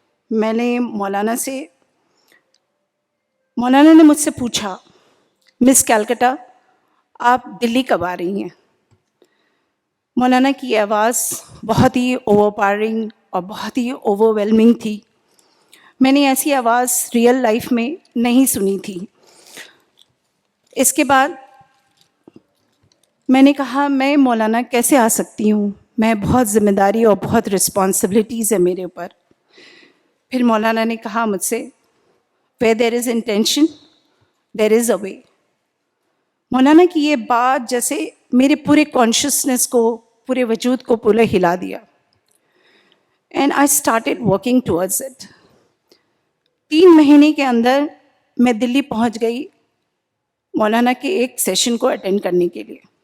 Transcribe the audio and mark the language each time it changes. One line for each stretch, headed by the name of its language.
Urdu: میں نے مولانا نے مجھ سے پوچھا, مس کلکتہ آپ دلی کب آ رہی ہیں؟ مولانا کی آواز بہت ہی اوور پاورنگ اور بہت ہی اوور ویلمنگ تھی. میں نے ایسی آواز ریئل لائف میں نہیں سنی تھی. اس کے بعد میں نے کہا میں مولانا کیسے آ سکتی ہوں, میں بہت ذمہ داری اور بہت رسپانسبلٹیز ہے میرے اوپر. پھر مولانا نے کہا مجھ سے,
English: where there is intention there is a way.
Urdu: مولانا کی یہ بات جیسے میرے پورے کانشیسنس کو, پورے وجود کو پورے ہلا دیا.
English: And I started working towards it.
Urdu: 3 مہینے کے اندر میں دلی پہنچ گئی مولانا کے ایک سیشن کو اٹینڈ کرنے کے لیے.